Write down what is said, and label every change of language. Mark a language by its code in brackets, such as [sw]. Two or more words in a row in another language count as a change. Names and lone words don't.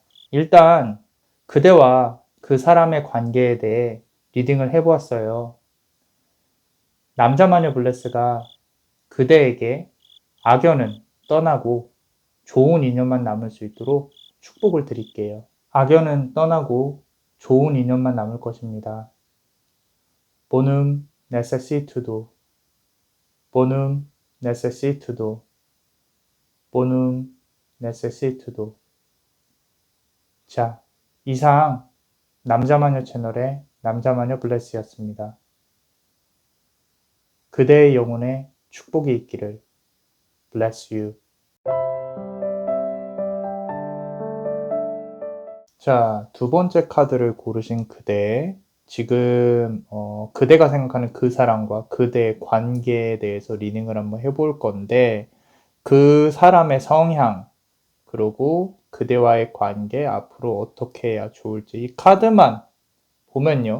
[ko] 일단 그대와 그 사람의 관계에 대해 리딩을 해보았어요. 남자마녀 블레스가 그대에게 악연은 떠나고 좋은 인연만 남을 수 있도록 축복을 드릴게요. 악연은 떠나고 좋은 인연만 남을 것입니다. [la] Bonum necessitudo, bonum necessitudo, bonum necessitudo. [ko] 자, 이상 남자마녀 채널의 남자마녀 블레스였습니다. 그대의 영혼에 축복이 있기를. [en] Bless you. [ko] 자, 두 번째 카드를 고르신 그대. 지금 그대가 생각하는 그 사람과 그대의 관계에 대해서 리딩을 한번 해볼 건데 그 사람의 성향 그리고 그대와의 관계 앞으로 어떻게 해야 좋을지 이 카드만 보면요.